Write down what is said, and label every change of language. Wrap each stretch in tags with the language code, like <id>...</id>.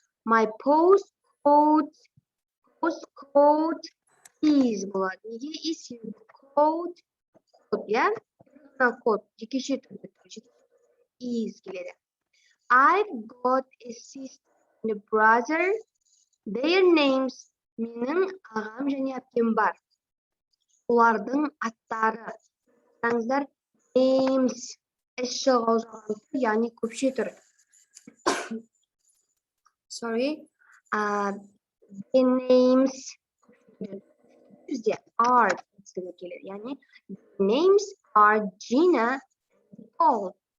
<en>My postcode is</en> <kk>болады. Неге is? Code, я? Код, жекеше түрде тұр. Is келеді.</kk> <en>I've got a sister and a brother. Their names.</en> <kk>Менің ағам және әпкем бар. Олардың аттары. Қараңыздар, names. S жалғау жалған тұр, яғни көпше тұр.</kk> <en>Sorry. The names.</en> <kk>Бізде are келеді. Яғни</kk> <en>names are Gina and Paul.</en>